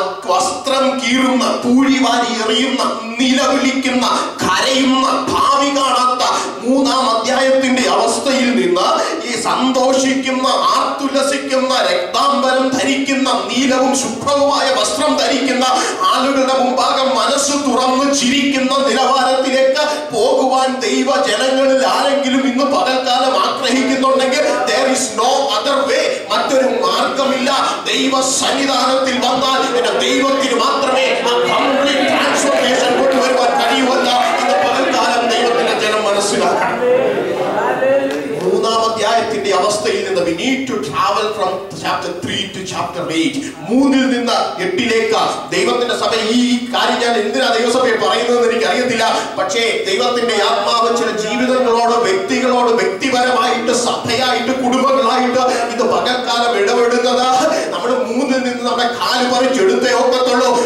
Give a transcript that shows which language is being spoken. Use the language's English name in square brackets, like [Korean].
[Malayalam] വസ്ത്രം കീറുന്ന, പൂഴിവാരി എറിയുന്ന, നിലവിളിക്കുന്ന, കരയുന്ന, ഭാവി കാണാത്ത 3-ാം അധ്യായത്തിന്റെ അവസ്ഥയിൽ നിന്ന് ഈ സന്തോഷിക്കുന്ന, ആർത്തുല്ലസിക്കുന്ന, രക്താംബരം ധരിക്കുന്ന, നീലവും ശുഭ്രവുമായ വസ്ത്രം ധരിക്കുന്ന ആളുകളുടെ മുമ്പാകെ മനസ്സ് തുറന്ന് ചിരിക്കുന്ന നിലവാരത്തിലേക്ക് പോകുവാൻ ദൈവജനങ്ങളിൽ ആരെങ്കിലും ഇന്ന് പകൽക്കാലം ആഗ്രഹിക്കുന്നുണ്ടെങ്കിൽ [English] there is no other way, [Malayalam] മറ്റൊരു മാർഗമില്ല. ദൈവ സന്നിധാനത്തിൽ വന്നാൽ എന്റെ ദൈവത്തിന് മാത്രമേ ആ കംപ്ലീറ്റ് ട്രാൻസ്ഫോർമേഷൻ കൊണ്ടുവരുവാൻ കഴിയുമല്ല. ഇന്ന് പകൽക്കാലം ദൈവത്തിന്റെ ജനം മനസ്സിലാക്കണം. 3-ാം അധ്യായത്തിന്റെ അവസ്ഥയിൽ നിന്ന് [English] we need to travel from chapter 3 to chapter 8. [Malayalam] 3-ൽ നിന്ന് 8-ലേക്ക് ദൈവത്തിന്റെ സഭ. ഈ കാര്യം ഞാൻ എന്തിനാ ദൈവസഭയെ പറയുന്നതെന്ന് എനിക്ക് അറിയത്തില്ല. പക്ഷേ ദൈവത്തിന്റെ ആത്മാവ് ചില ജീവിതങ്ങളോട്, വ്യക്തികളോട്, വ്യക്തിപരമായിട്ട്, സഭയായിട്ട്, കുടുംബങ്ങളായിട്ട് ഇത് പകൽക്കാലം ഇടപെടുന്നത് നമ്മൾ 3-ൽ നിന്ന് നമ്മുടെ കാല് പറിച്ചെടുത്തേ ഒക്കത്തുള്ളൂ.